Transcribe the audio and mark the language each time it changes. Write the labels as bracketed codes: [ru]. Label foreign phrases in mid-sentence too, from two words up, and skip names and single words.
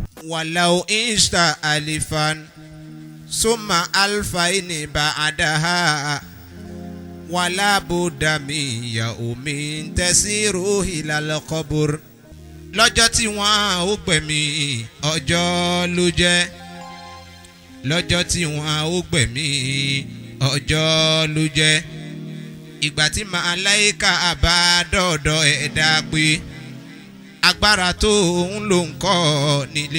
[ar] ولو عشت ألفا ثم ألفين بعدها ولا بد من يوم تسير إلى القبر. [yo] lọ́jọ́ tí wọ́n ó gbẹ̀mí ọjọ́ ló jẹ́ lọ́jọ́ tí wọ́n ó gbẹ̀mí ọjọ́ ló jẹ́ ìgbà tí màláíkà bá dọ̀dọ̀ ẹ̀dá pé agbára tó ń lò ń kọ́ nílé